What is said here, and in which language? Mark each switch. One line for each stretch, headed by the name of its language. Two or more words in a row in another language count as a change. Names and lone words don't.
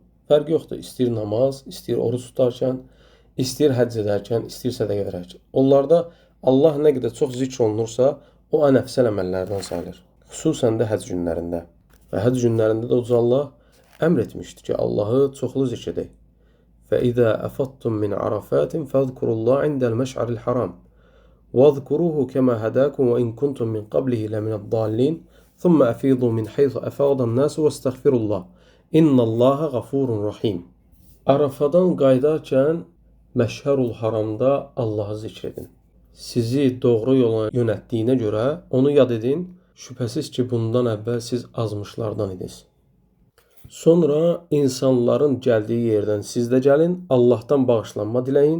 Azerbaijani: Fərq yoxdur, istəyir namaz, istəyir oruç tutarkən, istəyir həcc edərkən, istəyir sədəqə verərkən. Onlarda Allah nə qədər çox zikr olunursa, o ən əfsəl əməllərdən sayılır. Xüsusən də həcc günlərində. Və həcc günlərində də Uca Allah əmr etmişdir ki, Allahı çoxlu zikr edək.
Arabic: فَإِذَا أَفَضْتُم مِّنْ عَرَفَاتٍ فَاذْكُرُوا اللَّهَ عِندَ الْمَشْعَرِ الْحَرَامِ وَاذْكُرُوهُ كَمَا هَدَاكُمْ وَإِن كُنتُم مِّن قَبْلِهِ لَمِنَ الضَّالِّينَ ثُمَّ أَفِيضُوا مِنْ حَيْثُ أَفَاضَ النَّاسُ وَاسْتَغْفِرُوا اللَّهَ إِنَّ اللَّهَ غَفُورٌ رَحِيمٌ.
Azerbaijani: Arafadan qayıdarkən Məşhərul Haramda Allahı zikr edin. Sizi doğru yola yönəltdiyinə görə onu yad edin. Şübhəsiz ki, bundan əvvəl siz azmışlardan idiniz. Sonra insanların gəldiyi yerdən siz də gəlin, Allahdan bağışlanma diləyin.